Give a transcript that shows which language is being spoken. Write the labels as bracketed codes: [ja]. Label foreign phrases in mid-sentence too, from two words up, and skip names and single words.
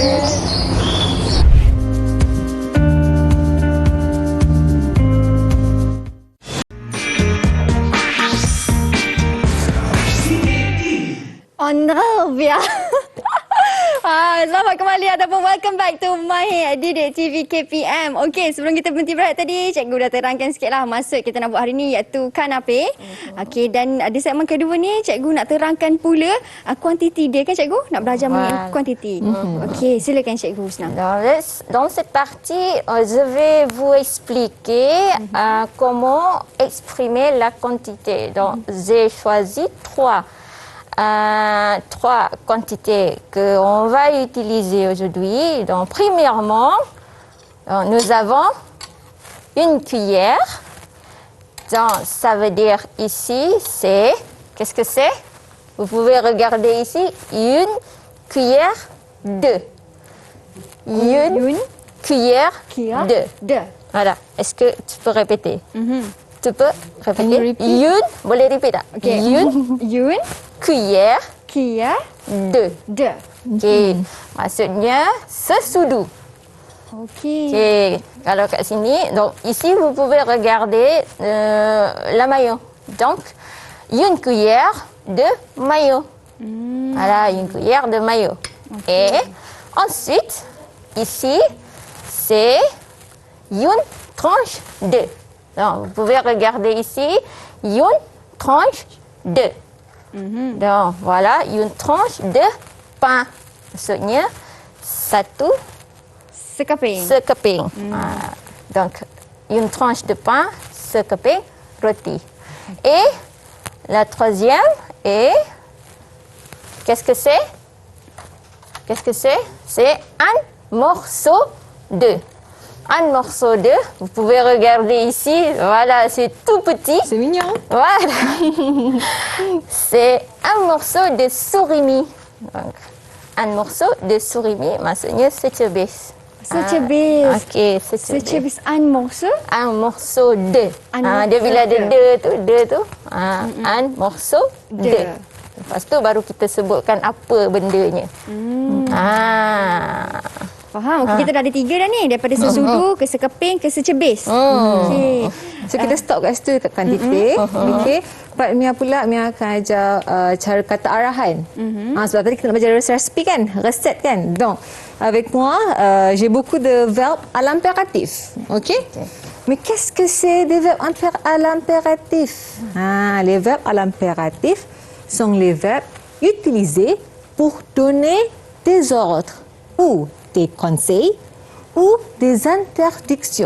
[fr] On revient. [ms] Selamat kembali ataupun [en] welcome back to [ms] My Didik TV KPM. Okey, sebelum kita berhenti berehat tadi, cikgu dah terangkan sikitlah maksud kita nak buat hari ni iaitu kanape. Okey, dan di segmen kedua ni cikgu nak terangkan pula kuantiti dia kan cikgu? Nak belajar mengenai kuantiti. Okey, silakan cikgu Husna. [fr] Dans cette partie, je vais vous expliquer comment exprimer la quantité. Donc, j'ai choisi trois quantités qu'on va utiliser aujourd'hui. Donc, premièrement, nous avons une cuillère. Donc, ça veut dire ici, c'est... Qu'est-ce que c'est? Vous pouvez regarder ici. Une cuillère de. Une cuillère de. Voilà. Est-ce que tu peux répéter? Tu peux répéter? Une, [ms] boleh repeat tak? [fr] Okey. Yun Cuillère de. [ms] Okey. Maksudnya sesudu. Okey. Okey. Kalau kat sini, [fr] donc ici vous pouvez regarder la mayo. Donc une cuillère de mayo. Voilà, une cuillère de mayo. Et ensuite, ici, c'est une tranche de. Donc, vous pouvez regarder ici, une tranche de. Donc, voilà, une tranche de pain. [ms] Maksudnya, satu Sekeping. sekeping. [fr] Donc, une tranche de pain, [ms] sekeping roti. [fr] Et la troisième est... Qu'est-ce que c'est? Qu'est-ce que c'est? C'est un morceau de. Un morceau de, vous pouvez regarder ici, voilà, c'est tout petit. C'est mignon. Voilà. C'est un morceau de surimi. Donc, un morceau de surimi, [ms] maksudnya secebis. Secebis. Okey, secebis. Secebis [fr] un morceau. Un morceau de. Un [ms] Dia [fr] morceau [ms] bila ada [fr] de. de tu. Un morceau de. [ms] Lepas tu baru kita sebutkan apa bendanya. Faham? Okey, kita dah ada 3 dah ni. Daripada sesudu ke sekeping ke secebis. Okey. So kita stop kat situ kuantiti. Okey. Part Mia pula, Mia akan ajar cara kata arahan. Sebab tadi kita nak belajar recipe kan, resep kan. [fr] Donc, avec moi, j'ai beaucoup de verbes à l'impératif. [ms] Okey. [fr] Mais qu'est-ce que c'est des verbes à l'impératif? Les verbes à l'impératif sont les verbes utilisés pour donner des ordres ou des conseils ou des interdictions.